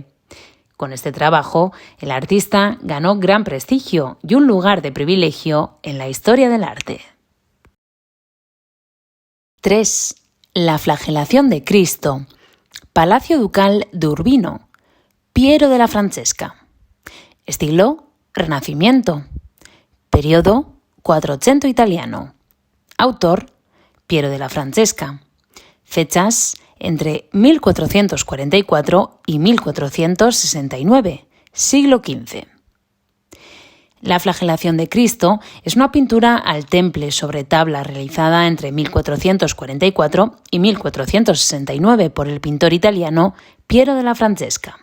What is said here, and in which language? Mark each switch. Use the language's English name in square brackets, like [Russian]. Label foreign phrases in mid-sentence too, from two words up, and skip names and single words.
[Spanish] Con este trabajo, el artista ganó gran prestigio y un lugar de privilegio en la historia del arte. 3. La flagelación de Cristo. Palacio Ducal de Urbino. Piero della Francesca. Estilo: Renacimiento. Periodo: Quattrocento italiano. Autor: Piero della Francesca. Fechas: entre 1444 y 1469, siglo XV. La flagelación de Cristo es una pintura al temple sobre tabla realizada entre 1444 y 1469 por el pintor italiano Piero della Francesca.